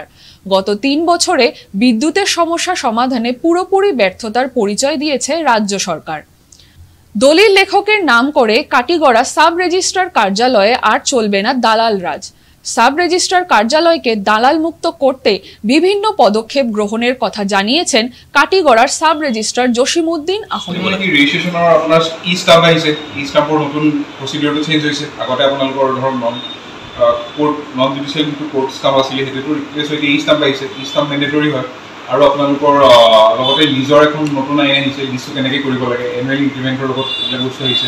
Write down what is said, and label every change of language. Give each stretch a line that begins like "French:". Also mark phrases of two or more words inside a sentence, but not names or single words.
Bangla: গত 3 বছরে বিদ্যুতের সমস্যা সমাধানে পুরোপুরি ব্যর্থতার পরিচয় দিয়েছে রাজ্য সরকার। দলিল লেখকের নাম করে কাটিগড়া সাব রেজিস্ট্রার কার্যালয়ে আর চলবে না দালাল রাজ। সাব রেজিস্ট্রার কার্যালয়কে দালাল মুক্ত করতে বিভিন্ন পদক্ষেপ গ্রহণের কথা জানিয়েছেন কাটিগড়ার সাব রেজিস্ট্রার জসিমউদ্দিন আহমেদ।
Assamese: ৰেজিষ্ট্ৰেশ্যন আপোনাৰ ই ষ্টাম্প আহিছে, ই ষ্টাম্পৰ নতুন প্ৰচিডিউৰটো চেঞ্জ হৈছে। আগতে আপোনালোকৰ ধৰক
English: non judicial
Assamese: যিটো
English: court stamp
Assamese: আছিলে সেইটোতো ৰিপ্লেচ হৈ ই ষ্টাম্প আহিছে। ই ষ্টাম্প মেণ্ডেটৰী হয় আৰু আপোনালোকৰ লগতে নিজৰ এখন নতুন আইন আহিছে, লিষ্টটো কেনেকৈ কৰিব লাগে,
English: annual incrementৰ
Assamese: লগত এইবিলাক বস্তু আহিছে।